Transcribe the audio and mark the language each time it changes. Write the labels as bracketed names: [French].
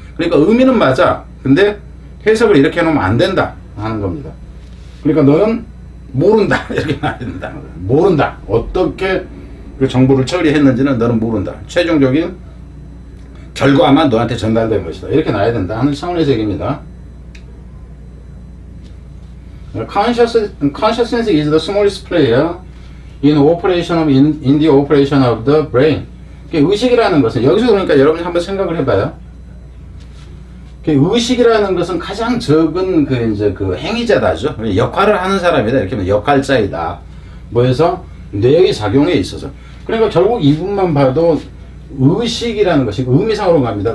[Korean] 그러니까 의미는 맞아. 근데 해석을 이렇게 해놓으면 안 된다 하는 겁니다. 그러니까 너는 모른다 이렇게 말해야 된다. 모른다. 어떻게 그 정보를 처리했는지는 너는 모른다. 최종적인 결과만 너한테 전달된 것이다. 이렇게 나와야 된다 하는 차원에서 얘기입니다. [English] Consciousness is the smallest player in the operation of the brain. [Korean] 의식이라는 것은 여기서 그러니까 여러분이 한번 생각을 해봐요. 의식이라는 것은 가장 적은 그 행위자다죠. 역할을 하는 사람이다. 이렇게 하면 역할자이다. 뭐해서 뇌의 작용에 있어서. 그러니까 결국 이 부분만 봐도 의식이라는 것이 의미상으로 갑니다.